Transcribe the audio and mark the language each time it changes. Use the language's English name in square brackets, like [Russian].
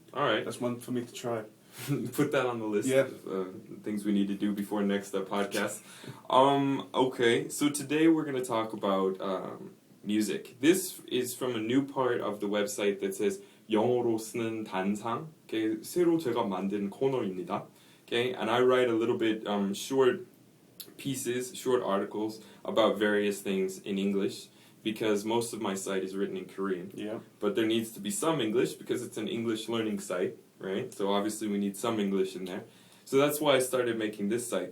[English] All right. That's one for me to try. Put that on the list Yeah. of things we need to do before next podcast. Okay, so today we're going to talk about music. This is from a new part of the website that says [Korean] 영어로 쓰는 단상. [English] Okay, [Korean] 새로 제가 만든 코너입니다. [English] Okay, and I write a little bit short pieces, short articles about various things in English because most of my site is written in Korean. Yeah. But there needs to be some English because it's an English learning site, right? So obviously we need some English in there. So that's why I started making this site.